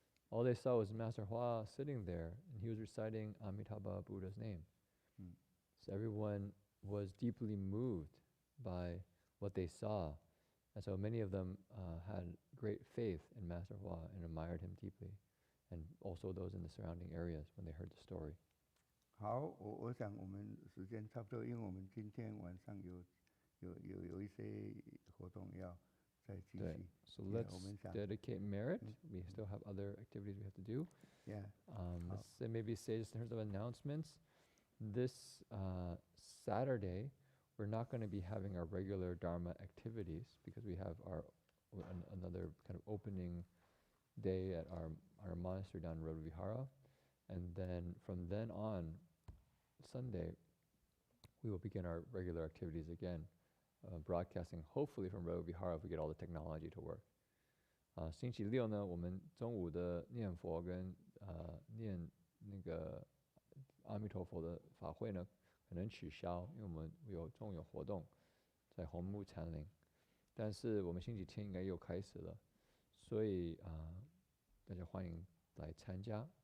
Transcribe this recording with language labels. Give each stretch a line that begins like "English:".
English: All they saw was Master Hua sitting there, and he was reciting Amitabha Buddha's name. So everyone was deeply moved by what they saw, and so many of them had great faith in Master Hua and admired him deeply, and also those in the surrounding areas when they heard the story.
Chinese: 好，我想我们时间差不多，因为我们今天晚上有一些活动要再继续。
English: So let's dedicate merit. We still have other activities we have to do. Yeah. Let's say just in terms of announcements, this Saturday, we're not going to be having our regular Dharma activities because we have another kind of opening day at our monastery down in Road Vihara. And then from then on, Sunday, we will begin our regular activities again, broadcasting hopefully from Road Vihara if we get all the technology to work.
Chinese: 星期六呢，我们中午的念佛跟念那个阿弥陀佛的法会呢，可能取消，因为我们中午有活动在红木禅林，但是我们星期天应该又开始了，所以大家欢迎来参加。